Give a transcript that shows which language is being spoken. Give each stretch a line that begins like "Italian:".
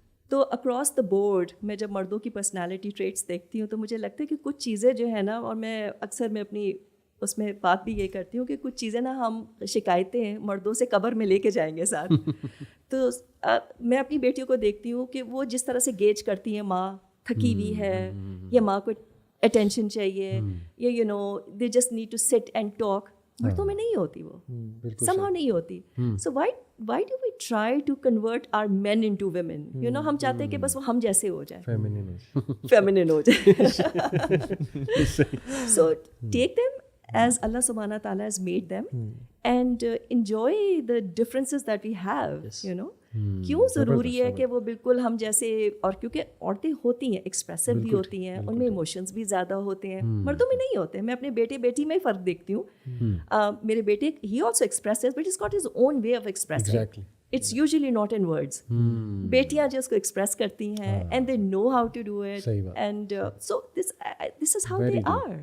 Hindi: तो across the board मैं जब मर्दों की पर्सनालिटी ट्रेट्स देखती हूँ तो मुझे लगता है कि कुछ चीज़ें जो है ना, और मैं अक्सर मैं अपनी उसमें बात भी ये करती हूँ कि कुछ चीज़ें ना हम शिकायतें हैं मर्दों से कब्र में लेके जाएंगे साथ. तो मैं अपनी बेटियों को देखती हूँ कि वो जिस तरह से गेज करती हैं, माँ थकी हुई है या माँ को अटेंशन चाहिए या
English: You know they just need to sit and talk.
Hindi: मर्दों में नहीं होती वो, somehow नहीं होती.
English: So why do we try to convert our men into women?
Hindi: You know, हम चाहते हैं कि बस वो हम जैसे हो जाए, feminine हो जाए.
English: So take them as Allah subhanahu wa ta'ala has made them and enjoy the differences that we have, you know.
Hindi: क्यों ज़रूरी है कि वो बिल्कुल हम जैसे, और क्योंकि औरतें होती हैं एक्सप्रेसिव भी होती हैं, उनमें इमोशंस भी ज़्यादा होते हैं, मर्दों में नहीं होते. मैं अपने बेटी में ही फ़र्क देखती हूँ.
English: मेरे बेटे he also expressive but is got his own way of expressing. It's usually not in words.
Hindi: बेटियां जो उसको एक्सप्रेस करती हैं
English: And they know how to do it, and so this is how they are.